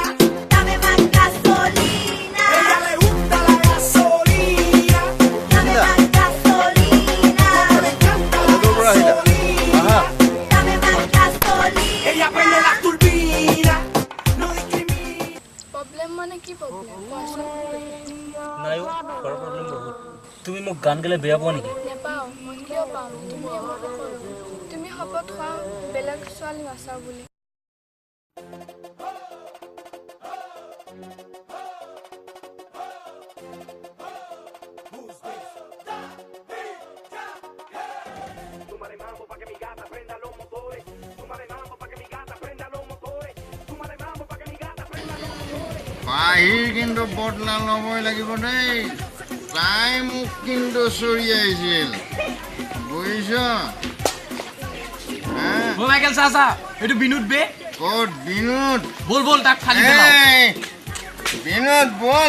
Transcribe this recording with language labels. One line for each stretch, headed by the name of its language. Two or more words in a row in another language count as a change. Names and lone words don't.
Spanish: dame más gasolina Ella le gusta la gasolina. dame más gasolina Me encanta la gasolina. dame más gasolina Ella prende la turbina. No discrimina.
Assamese: প্ৰব্লেম মানে কি প্ৰব্লেম কোৱাচোন নাই ঘৰৰ প্ৰব্লেম বহুত তুমি মোক গান গালে বেয়া পোৱা নেকি নেপাওঁ মই কিয় পাম তুমি আমাকে ক'লো তুমি শপত খোৱা বেলেগ ছোৱালী নাচাওঁ বুলি
Spanish: Súmale mambo pa' que mi gata prenda los motores. Súmale mambo pa' que mi gata prenda los motores. Súmale mambo pa' que mi gata prenda los motores.
Assamese: পাহিৰ কিন্তু বদলা ল'বই লাগিব দেই তাই মোক কিন্তু চৰিয়াইছিল বুজিছ মাইকেল চা চা এইটো বিনোদ বে ক'ত বিনোদ বল বল তাক খালি এই বিনোদ বল